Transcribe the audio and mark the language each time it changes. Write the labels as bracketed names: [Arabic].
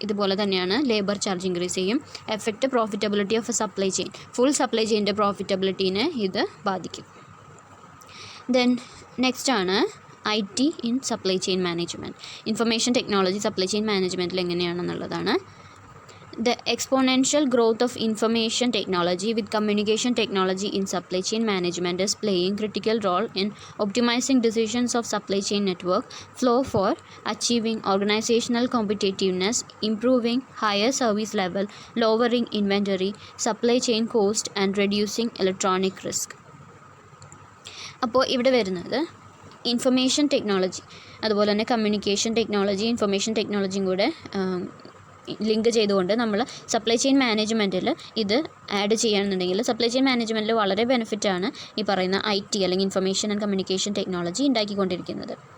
[Malayalam] ഇതുപോലെ തന്നെയാണ് labour charge increase ചെയ്യും. [English] Effect profitability of a supply chain. [Malayalam] Full supply ചെയിൻ്റെ പ്രോഫിറ്റബിലിറ്റീനെ ഇത് ബാധിക്കും. ദെൻ നെക്സ്റ്റ് ആണ് IT in supply chain management. Information technology supply chain മാനേജ്മെൻറ്റിൽ എങ്ങനെയാണെന്നുള്ളതാണ്. [English] The exponential growth of information technology with communication technology in supply chain management is playing critical role in optimizing decisions of supply chain network flow for achieving organizational competitiveness, improving higher service level, lowering inventory, supply chain cost and reducing electronic risk. [Malayalam] അപ്പോൾ ഇവിടെ വരുന്നത് information technology അതുപോലെ തന്നെ communication technology information ടെക്നോളജിയും കൂടെ link ചെയ്തുകൊണ്ട് നമ്മൾ supply chain മാനേജ്മെൻറ്റിൽ ഇത് ആഡ് ചെയ്യുകയാണെന്നുണ്ടെങ്കിൽ സപ്ലൈ ചെയിൻ മാനേജ്മെൻറ്റിൽ വളരെ ബെനിഫിറ്റാണ് ഈ പറയുന്ന IT അല്ലെങ്കിൽ ഇൻഫർമേഷൻ ആൻഡ് കമ്മ്യൂണിക്കേഷൻ ടെക്നോളജി ഉണ്ടാക്കിക്കൊണ്ടിരിക്കുന്നത്.